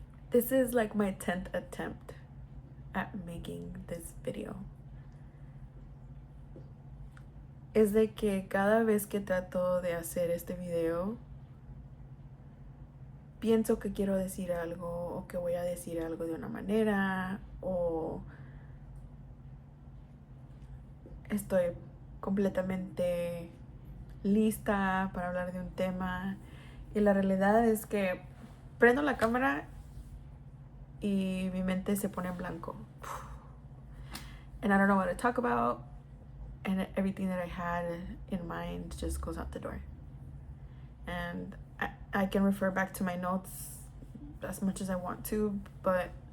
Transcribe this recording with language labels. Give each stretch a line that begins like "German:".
English: This is like my 10th attempt at making this video.
Spanish: Es de que cada vez que trato de hacer este video, pienso que quiero decir algo o que voy a decir algo de una manera o estoy completamente lista para hablar de un tema y la realidad es que prendo la cámara y mi mente se pone en blanco
English: and I don't know what to talk about and everything that I had in mind just goes out the door. And I can refer back to my notes as much as I want to, but